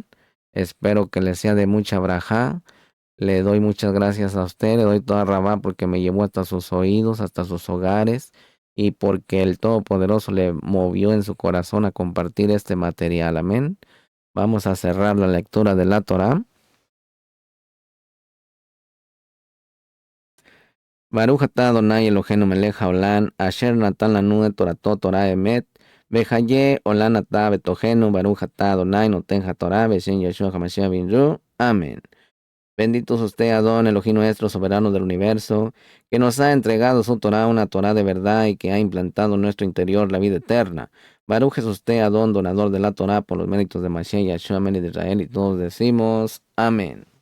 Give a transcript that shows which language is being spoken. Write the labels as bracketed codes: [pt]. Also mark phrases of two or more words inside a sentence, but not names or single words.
[es] Espero que les sea de mucha brajá. Le doy muchas gracias a usted, le doy [he] תודה רבה [es] porque me llevó hasta sus oídos, hasta sus hogares, y porque el Todopoderoso le movió en su corazón a compartir este material. Amén. Vamos a cerrar la lectura de la Torá. [he] ברוך אתה אדוני אלוהינו מלך העולם אשר נתן לנו את תורתו תורה אמת בחיי עולם אתה בתוכנו ברוך אתה אדוני נותן התורה בשם ישוע המשיח בינרו. [es] Amén. Bendito es usted, Adón, Elohim nuestro, soberano del universo, que nos ha entregado su Torah, una Torah de verdad, y que ha implantado en nuestro interior la vida eterna. Baruch es usted, Adón, donador de la Torah, por los méritos de Mashiach, Yahshua, Amén, de Israel, y todos decimos, amén.